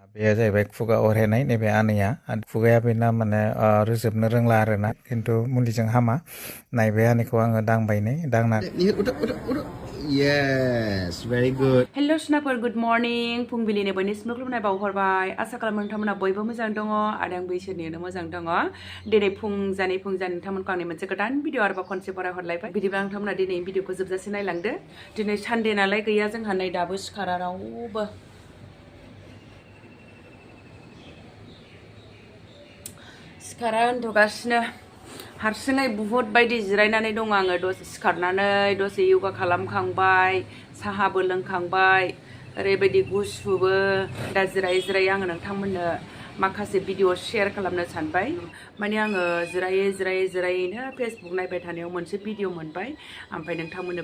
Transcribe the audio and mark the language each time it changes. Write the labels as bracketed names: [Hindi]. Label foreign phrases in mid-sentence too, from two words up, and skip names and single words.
[Bodo] बेयो जाहैबाय खुगा अरहेनाय नैबे आनैया खुगाया बेना माने रोजोबनो रोंला आरोना खिन्थु मुलिजों हामा नायबे आनैखौ आङो दांबायनै दांना [English] Yes, very good. Hello Snaper, good morning. [Bodo] फुंबिलिनि बयनिसिमबो खुलुमनाय बावहरबाय। आसा खालामो नोंथांमोना बयबो मोजां दङ आरो आंबो इसोरनिनो मोजां दङ। दिनै फुंजानि नोंथांमोनखौ आंनि मोनसे गोदान भिडिअ आरोबाव खनसे बरायहरलायबाय। बिदिब्ला नोंथांमोना दिनै भिडिअखौ जोबजासे नायलांदो। दिनै सानडे नालाय गैया जोंहा नै दाबो सिखारा रावबो। सिखारा उन्दुगासिनो हारसिङै बुहुत बायदि जिरायनानै दङ आङो दसे सिखारनानै दसे योगा खालामखांबाय साहाबो लोंखांबाय ओरैबायदि गुसुबो दा जिरायै आङो नोंथांमोननो माखासे [English] video share [Bodo] खालामनो सानबाय माने आङो जिरायैनो फेसबुक नायबाय थानायाव मोनसे भिडिअ मोनबाय ओमफ्राय नोंथांमोननोबो